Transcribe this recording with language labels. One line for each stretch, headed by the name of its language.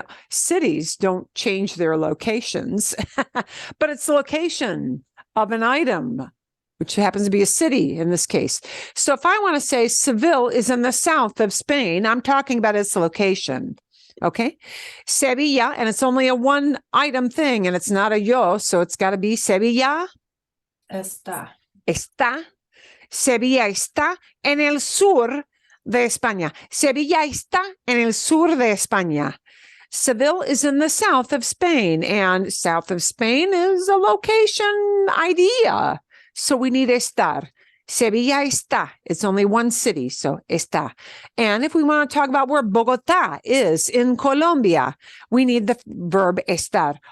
English: Cities don't change their locations, but it's the location of an item, which happens to be a city in this case. So if I want to say Seville is in the south of Spain, I'm talking about its location. Okay. Sevilla, and it's only a one item thing, and it's not a yo, so it's got to be Sevilla.
Spanish: Está. Está Sevilla está en el sur de España. Sevilla está en el sur de España.
English: Seville is in the south of Spain, and south of Spain is a location idea. So we need estar.
Spanish: Sevilla está.
English: It's only one city, so está. And if we want to talk about where Bogotá is in Colombia, we need the verb estar.